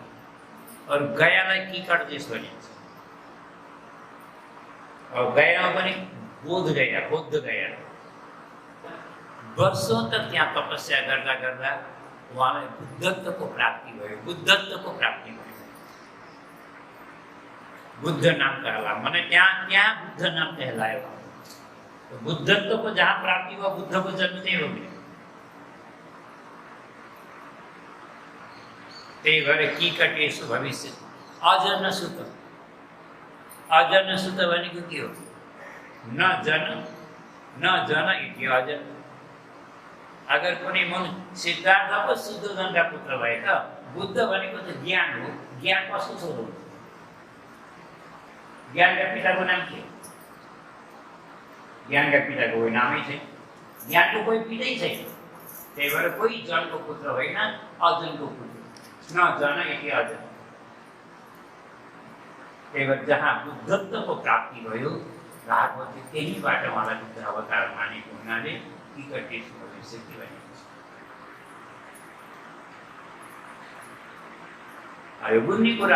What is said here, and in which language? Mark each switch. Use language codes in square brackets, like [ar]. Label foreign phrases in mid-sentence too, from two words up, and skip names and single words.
[ne] और गयालाई किकट देश भनिन्छ। और गयामा पनि बोध गया [hi] वर्षौं तक [ne] त्यहाँ तपस्या गर्दा गर्दा उहाँलाई बुद्धत्वको प्राप्ति भयो। बुद्ध नाम कहला, माने त्यहाँ बुद्ध नाम कहलायो। [hi] तो बुद्धत्व को जहाँ प्राप्ति हुआ, बुद्ध को जन्म नहीं हो गया। [ne] त्यही भएर [sa] किकटेषु भविष्य अजन सुत [ne] भनेको के हो? [sa] न जन इति अजन। [ne] अगर कुनै सिद्धार्थ पो शुद्धोधनका पुत्र भए त बुद्ध भनेको त ज्ञान हो। ज्ञान कसको छोरो हो? ज्ञानका पिताको नाम के? ज्ञानका पिताको कोही नामै छैन, ज्ञानको कोही पितै छैन। त्यही भएर कोही जनको पुत्र होइन, अजनको पुत्र। [sa] न जन इति अजन। [ne] त्यही भएर जहाँ बुद्धत्वको प्राप्ति भयो, भागवतले त्यहीबाट उहाँलाई बुद्ध अवतार मानेको हुनाले [sa] किकटेषु भविष्यति [ne] भनेको छ। यो बुझ्ने कुरा।